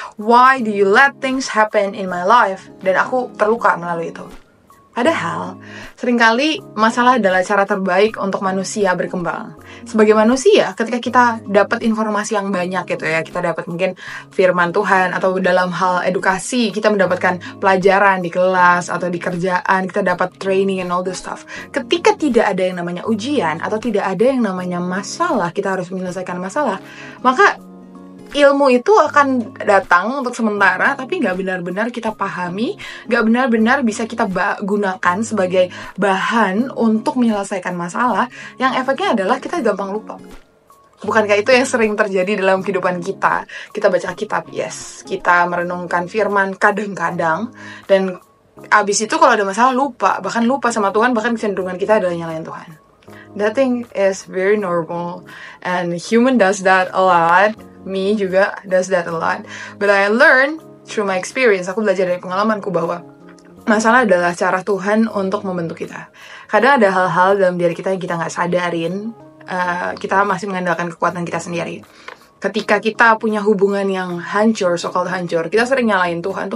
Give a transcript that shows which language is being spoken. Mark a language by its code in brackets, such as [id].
[en] Why do you let things happen in my life? [id] Dan aku terluka melalui itu. Padahal, seringkali masalah adalah cara terbaik untuk manusia berkembang. Sebagai manusia, ketika kita dapat informasi yang banyak gitu ya, kita dapat mungkin firman Tuhan, atau dalam hal edukasi, kita mendapatkan pelajaran di kelas, atau di kerjaan, kita dapat [en] training and all this stuff. [id] Ketika tidak ada yang namanya ujian, atau tidak ada yang namanya masalah, kita harus menyelesaikan masalah, maka ilmu itu akan datang untuk sementara, tapi nggak benar-benar kita pahami, nggak benar-benar bisa kita gunakan sebagai bahan untuk menyelesaikan masalah, yang efeknya adalah kita gampang lupa. Bukankah itu yang sering terjadi dalam kehidupan kita? Kita baca kitab, yes. Kita merenungkan firman kadang-kadang, dan abis itu kalau ada masalah lupa, bahkan lupa sama Tuhan, bahkan kecenderungan kita adalah nyalain Tuhan. [en] That thing is very normal, and human does that a lot. Me juga does that a lot. But I learned through my experience, [id] aku belajar dari pengalamanku bahwa masalah adalah cara Tuhan untuk membentuk kita. Kadang ada hal-hal dalam diri kita yang kita nggak sadarin, kita masih mengandalkan kekuatan kita sendiri. Ketika kita punya hubungan yang hancur, so-called hancur, kita sering nyalain Tuhan.